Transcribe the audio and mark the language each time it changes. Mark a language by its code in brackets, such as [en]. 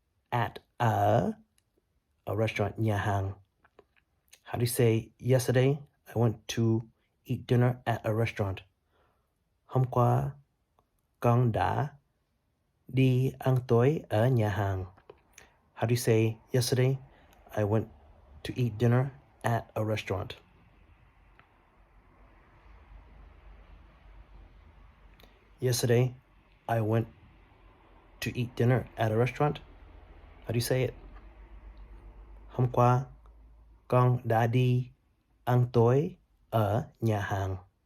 [en] At a restaurant, [vi] nhà hàng. [en] How do you say yesterday I went to eat dinner at a restaurant? [vi] Hôm qua, con đã đi ăn tối ở nhà hàng. [en] How do you say yesterday I went to eat dinner at a restaurant? Yesterday I went to eat dinner at a restaurant. How do you say it? [vi] Hôm qua, con đã đi ăn tối ở nhà hàng.